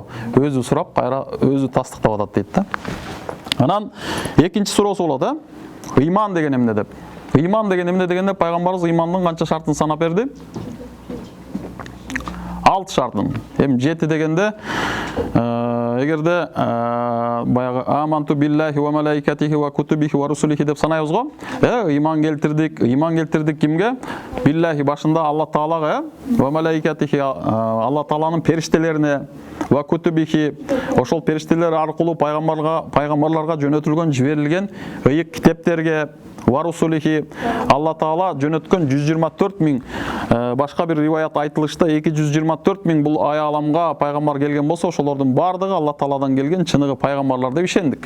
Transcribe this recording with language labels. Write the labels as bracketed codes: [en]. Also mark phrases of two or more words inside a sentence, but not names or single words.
[ky] Өзү сурап, кайра өзү тастыктап атат дейт да. Анан экинчи суроосу болот, ыйман деген эмне деп. Иман деген эмне дегенде пайгамбарыбыз имандын канча шартын санап берди? 6 шартын. Эми 7 дегенде эгерде баягы [ar] آمنت بالله وملائكته وكتبه ورسله [ky] деп санайбыз го. Иман келтирдик кимге? Биллахи башында Алла Таалага, [ar] وملائكته [ky] Алла Тааланын периштелерине, [ar] وكتبه [ky] ошол периштелер аркылуу пайгамбарларга жөнөтүлгөн, жиберилген ыйык китептерге, [ar] ورسله [ky] Алла Таала жөнөткөн 124 миң, башка бир риваят айтылышта 224 миң бул ай аламга пайгамбар келген болсо, ошолордун бардыгы Алла Тааладан келген чыныгы пайгамбарлар деп ишендик.